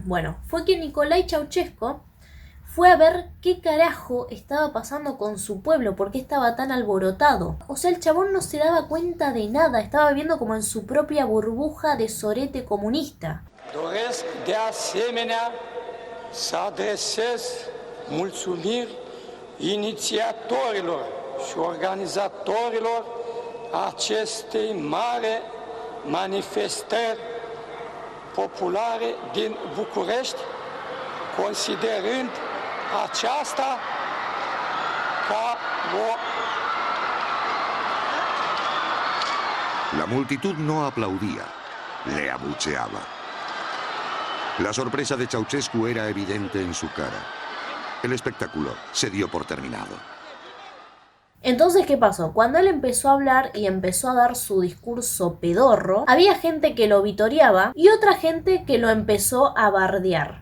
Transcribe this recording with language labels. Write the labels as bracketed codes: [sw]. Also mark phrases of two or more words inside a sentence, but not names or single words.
[es] Bueno, fue que Nicolae Ceausescu fue a ver qué carajo estaba pasando con su pueblo, por qué estaba tan alborotado. O sea, el chabón no se daba cuenta de nada, estaba viviendo como en su propia burbuja de sorete comunista. [ro] Doresc de asemenea să adresez mulțumiri inițiatorilor și organizatorilor acestei mari manifestări populare din București, considerând aceasta ca o [es] La multitud no aplaudía, le abucheaba. La sorpresa de Ceausescu era evidente en su cara. El espectáculo se dio por terminado. Entonces, ¿qué pasó? Cuando él empezó a hablar y empezó a dar su discurso pedorro, había gente que lo vitoreaba y otra gente que lo empezó a bardear.